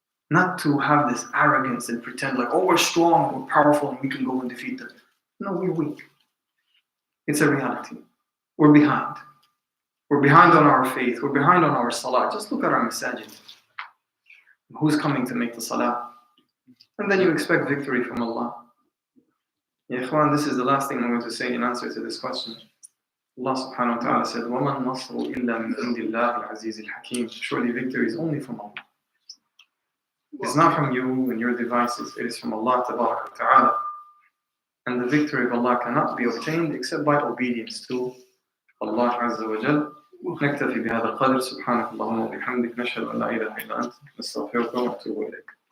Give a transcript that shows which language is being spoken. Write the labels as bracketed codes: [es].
[en] Not to have this arrogance and pretend like, oh, we're strong, we're powerful, and we can go and defeat them. No, we're weak. It's a reality. We're behind. We're behind on our faith. We're behind on our salah. Just look at our masajid. Who's coming to make the salah? And then you expect victory from Allah. Ya Ikhwan, this is the last thing I'm going to say in answer to this question. [ar] Allah subhanahu wa ta'ala [en] said, [ar] وَمَا النَّصْرُ إِلَّا مِنْ عِنْدِ اللَّهِ الْعَزِيزِ الْحَكِيمِ. [en] Surely victory is only from Allah. It's not from you and your devices. It is from Allah tabarak wa ta'ala. And the victory of Allah cannot be obtained except by obedience to Allah Azza wa Jal. [ar] نكتفي بهذا القدر. سبحانك اللهم وبحمدك نشهد أن لا إله إلا أنت نستغفرك ونتوب إليك.